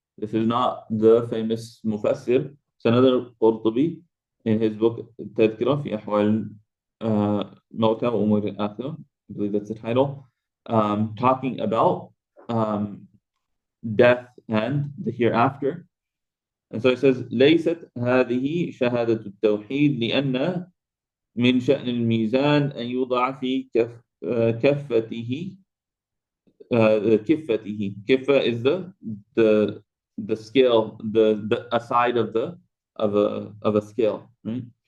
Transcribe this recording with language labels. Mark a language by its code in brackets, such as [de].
[en] This is not the famous Mufassir. It's another Qurtubi in his book [ar] التذكرة في أحوال موتى وأمور الآخرة. [en] I believe that's the title. Talking about death and the hereafter. And so it says [ar] ليست هذه شهادة التوحيد لأن من شأن الميزان أن يوضع في كفته. كفته. [en] Kiffa is the scale, the a side of a scale, right?